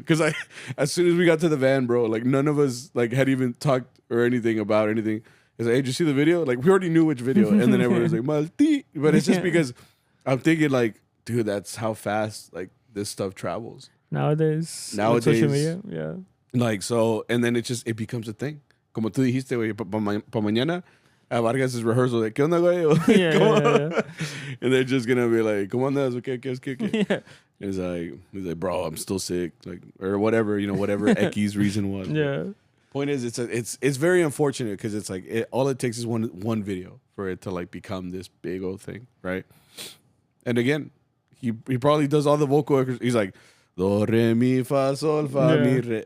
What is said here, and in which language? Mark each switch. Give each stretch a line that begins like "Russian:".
English: Because as soon as we got to the van, bro, like none of us like had even talked or anything about anything. It's like, hey, did you see the video? Like we already knew which video, and then everyone was like, "Malti." But it's just because I'm thinking like, dude, that's how fast like this stuff travels nowadays. Social media, Like so, and then it becomes a thing.
Spanish: Como tú dijiste, güey, pa mañana, a
English: Vargas' rehearsal,
Spanish: de, ¿qué onda, güey?
English: Yeah. And they're just going to be like,
Spanish: ¿cómo andas? ¿Qué?
English: Yeah. He's like, bro, I'm still sick. Like, or whatever, you know, whatever Eki's reason was. Yeah. Point is, it's very unfortunate because it's like, all it takes is one video for it to like become this big old thing, right? And again, he probably does all the vocal. He's like, do, re, mi, fa, sol, fa, mi, re.